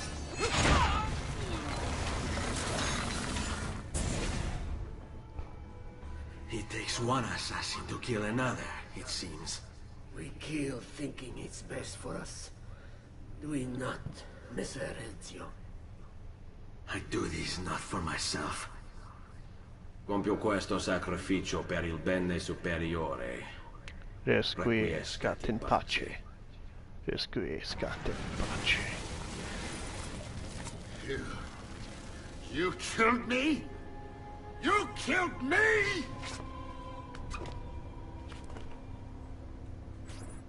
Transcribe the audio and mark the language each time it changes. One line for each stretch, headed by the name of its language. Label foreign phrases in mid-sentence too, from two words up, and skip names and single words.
English: It takes one assassin to kill another, it seems. We kill thinking it's best for us. Do we not, Messer Ezio? I do this not for myself.
Italian: Compio questo sacrificio per il bene superiore.
Latin: Requiescat in pace. Requiescat in pace.
English: You killed me? You killed me?